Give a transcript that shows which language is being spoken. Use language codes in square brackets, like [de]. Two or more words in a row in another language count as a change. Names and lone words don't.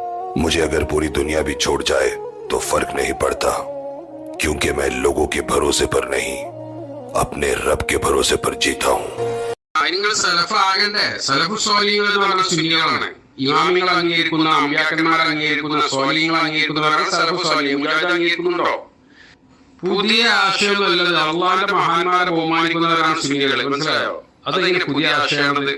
[hi] मुझे अगर पूरी दुनिया भी छोड़ जाए तो फर्क नहीं पड़ता, क्योंकि मैं लोगों के भरोसे पर नहीं, अपने रब के भरोसे पर जीता हूँ. [ml] നിങ്ങൾ സലഫ് ആകണ്ടേ? സലഫ് സ്വാലിഹീങ്ങൾ എന്ന് പറഞ്ഞ സുന്നികളാണ്. ഇമാമിങ്ങൾ അംഗീകരിക്കുന്ന, അമ്പിയാക്കന്മാർ അംഗീകരിക്കുന്ന, സ്വാലിഹീങ്ങൾ അംഗീകരിക്കുന്നവരാണ് [ar] سلف صالحين. [ml] മുജാഹിദ് അംഗീകരിക്കുന്നുണ്ടോ? പുതിയ ആശയമല്ലത്. അള്ളാഹിന്റെ മഹാന്മാരെ ബഹുമാനിക്കുന്നവരാണ് സുന്നികൾ. മനസ്സിലായോ? അതെങ്ങനെ പുതിയ ആശയമാണത്?